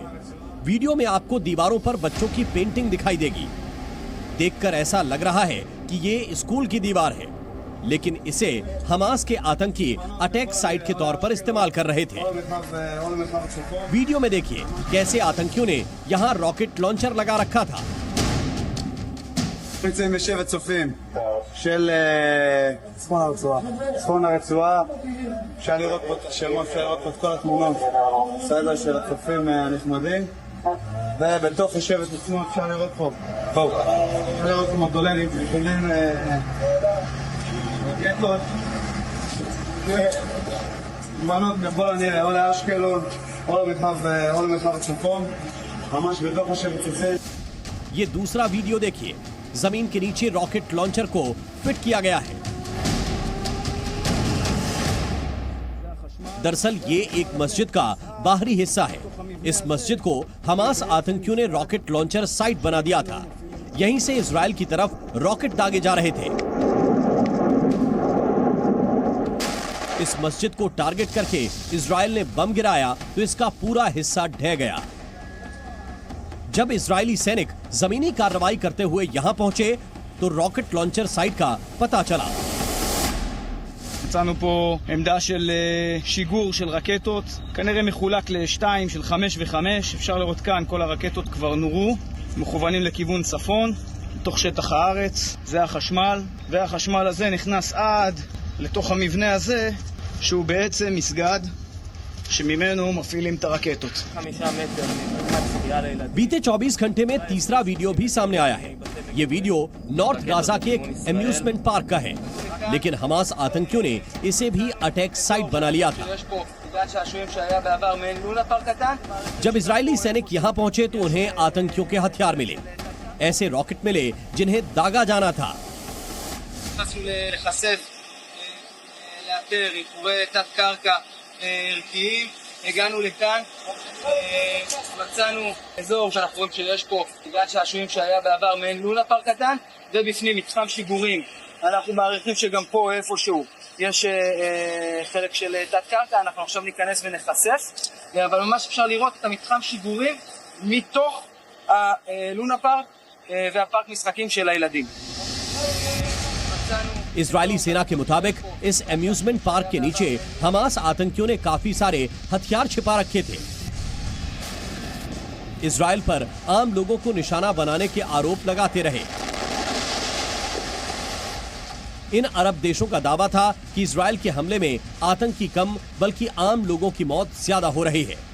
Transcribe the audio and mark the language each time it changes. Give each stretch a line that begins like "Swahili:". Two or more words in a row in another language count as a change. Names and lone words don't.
Hindi: वीडियो में आपको दीवारों पर बच्चों की पेंटिंग दिखाई देगी। देखकर ऐसा लग रहा है कि ये स्कूल की दीवार है, लेकिन इसे हमास के आतंकी
English: attack site
Hindi: के तौर पर इस्तेमाल कर रहे थे। वीडियो में देखिए कैसे आतंकियों ने यहाँ
English: rocket launcher
Hindi: लगा रखा था।
Hebrew: נמצאים בשבט צופים של צפון הרצועה. אפשר לראות פה את השמות, אפשר לראות פה את כל התמונות סדר של הצופים הנחמדים, ובתוך השבט עצמו אפשר לראות פה אפשר לראות פה מודולנים יכולים רקטות מנות בכל הנראה או לאשקלון או למרחב הצפון, ממש בתוך השבט צופים.
Hindi: ये दूसरा वीडियो देखिए, जमीन के नीचे
English: rocket launcher
Hindi: को फिट किया गया है। दरअसल ये एक मस्जिद का बाहरी हिस्सा है। इस मस्जिद को हमास आतंकियों ने
English: rocket launcher site
Hindi: बना दिया था। यहीं से इजरायल की तरफ रॉकेट दागे जा रहे थे। इस मस्जिद को टारगेट करके इजरायल ने बम गिराया तो इसका पूरा हिस्सा ढह गया। जब इजरायली सैनिक जमीनी कार्रवाई करते हुए यहां पहुंचे तो
English: rocket launcher site
Hindi: का पता चला।
Hebrew: מצאנו פה עמדה של שיגור של רקטות, כנראה מחולק לשתיים של 5 ו5. אפשר לראות כאן כל הרקטות כבר נורו, מכוונים לכיוון צפון, לתוך שטח הארץ. זה החשמל, והחשמל הזה נכנס עד לתוך המבנה הזה, שהוא בעצם מסגד שממנו מפעילים את הרקטות. 5 מטר.
Hindi: बीते 24 घंटे में तीसरा वीडियो भी सामने आया है। ये वीडियो नॉर्थ गाजा के एक
English: amusement park
Hindi: का है, लेकिन हमास आतंकियों ने इसे भी
English: attack site
Hindi: बना लिया था। जब इजरायली सैनिक यहाँ पहुंचे तो उन्हें आतंकियों के हथियार मिले, ऐसे रॉकेट मिले जिन्हें दागा जाना था।
Hebrew: הגענו לכאן, מצאנו אזור שאנחנו רואים שיש פה גן שעשועים שהיה בעבר מעין לונה פארק קטן, ובפנים מתחם שיגורים. אנחנו מעריכים שגם פה איפשהו יש חלק של תת קרקע. אנחנו עכשיו ניכנס ונחשף, אבל ממש אפשר לראות את המתחם שיגורים מתוך הלונה פארק והפארק משחקים של הילדים.
Hindi: इजरायली सेना के मुताबिक इस
English: amusement park
Hindi: के नीचे हमास आतंकियों ने काफी सारे हथियार छिपा रखे थे। इजरायल पर आम लोगों को निशाना बनाने के आरोप लगाते रहे। इन अरब देशों का दावा था कि इजरायल के हमले में आतंकी कम बल्कि आम लोगों की मौत ज्यादा हो रही है।